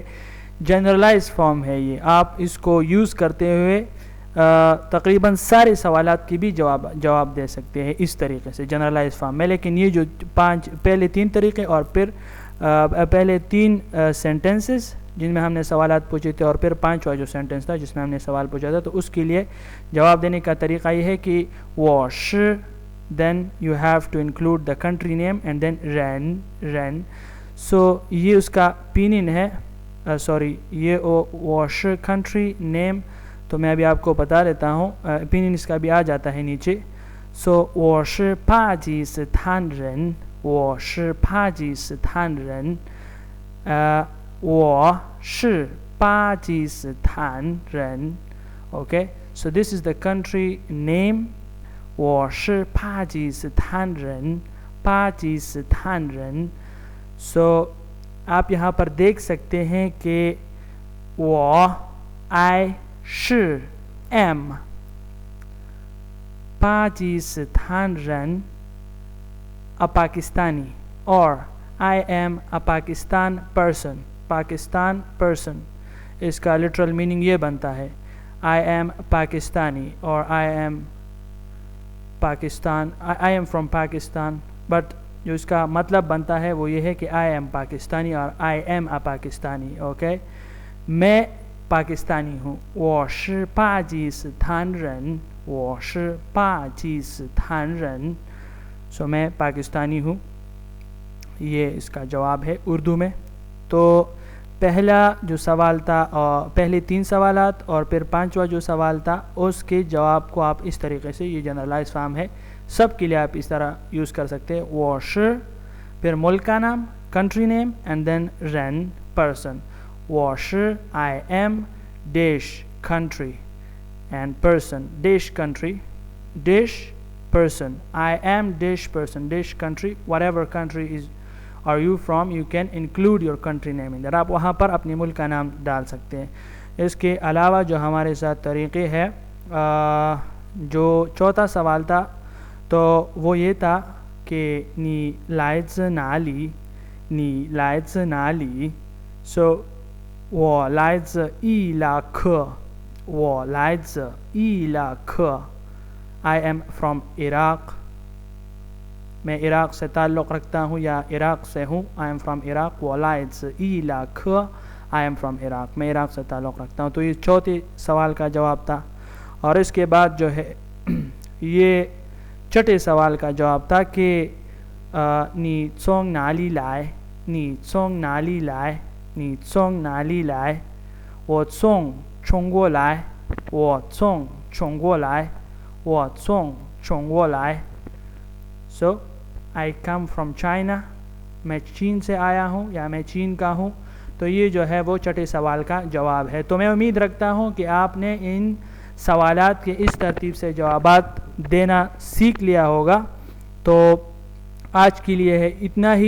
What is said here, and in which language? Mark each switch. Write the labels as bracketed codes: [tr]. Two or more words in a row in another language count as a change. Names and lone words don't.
[ur] جنرلائز فارم ہے یہ، آپ اس کو یوز کرتے ہوئے تقریباً سارے سوالات کی بھی جواب دے سکتے ہیں اس طریقے سے جنرلائز فارم میں۔ لیکن یہ جو پہلے 3 طریقے اور پھر پہلے 3 سینٹنسز جن میں ہم نے سوالات پوچھے تھے اور پھر 5واں جو سینٹنس تھا جس میں ہم نے سوال پوچھا تھا، تو اس کے لیے جواب دینے کا طریقہ یہ ہے کہ [zh] 我是, [en] then you have to include the country name and then [ur] رین. سو یہ اس کا پینن ہے، یہ [zh] 我是 [en] country name. [ur] تو میں ابھی آپ کو بتا دیتا ہوں، پینن اس کا بھی آ جاتا ہے نیچے. [zh] سو 我是巴基斯坦人，我是巴基斯坦人，我是巴基斯坦人。 [en] Okay, so this is the country name. [zh] 我是巴基斯坦人，巴基斯坦人。 [en] So [ur] آپ یہاں پر دیکھ سکتے ہیں کہ وہ [en] I 是 am 巴基斯坦人 a Pakistani, or I am a Pakistan person. Pakistan person [ur] اس کا [en] literal meaning [ur] یہ بنتا ہے [en] I am Pakistani or I am Pakistan, I am from Pakistan. [ur] But جو اس کا مطلب بنتا ہے وہ یہ ہے کہ [en] I am Pakistani [ur] اور [en] I am a Pakistani. [ur] Okay, میں پاکستانی ہوں. [zh] 我是巴基斯坦人，我是巴基斯坦人。 [ur] سو میں پاکستانی ہوں. یہ اس کا جواب ہے اردو میں. تو پہلا جو سوال تھا اور پہلے 3 سوالات اور پھر 5واں جو سوال تھا اس کے جواب کو آپ اس طریقے سے، یہ جنرلائز فارم ہے، سب کے لیے آپ اس طرح یوز کر سکتے ہیں. [zh] 我是 [ur] پھر ملک کا نام، [en] country name and then [ur] رین پرسن. [zh] 我是 [en] I am dash country and person, dash country dash person. I am dash person dash country. Whatever country is are you from, you can include your country name in there. [ur] آپ وہاں پر اپنے ملک کا نام ڈال سکتے ہیں. اس کے علاوہ جو ہمارے ساتھ طریقے ہے، جو چوتھا سوال تھا تو وہ یہ تھا کہ [zh] 你来自哪里. سو 我来自伊拉克，我来自伊拉克。 [en] I am from Iraq. [ur] میں عراق سے تعلق رکھتا ہوں یا عراق سے ہوں. [en] I am from Iraq. [zh] 我来自伊拉克 I am from Iraq. [ur] میں عراق سے تعلق رکھتا ہوں. تو یہ چوتھے سوال کا جواب تھا. اور اس کے بعد جو ہے یہ چھٹے سوال کا جواب تھا کہ [zh] 你从哪里来, 你从哪里来, 你从哪里来. 我从中国来，我从中国来，我从中国来。 [en] So I come from China. [ur] میں چین سے آیا ہوں یا میں چین کا ہوں. تو یہ جو ہے وہ چھٹے سوال کا جواب ہے. تو میں امید رکھتا ہوں کہ آپ نے ان سوالات کے اس ترتیب سے جوابات دینا سیکھ لیا ہوگا. تو آج کے لیے ہے اتنا ہی.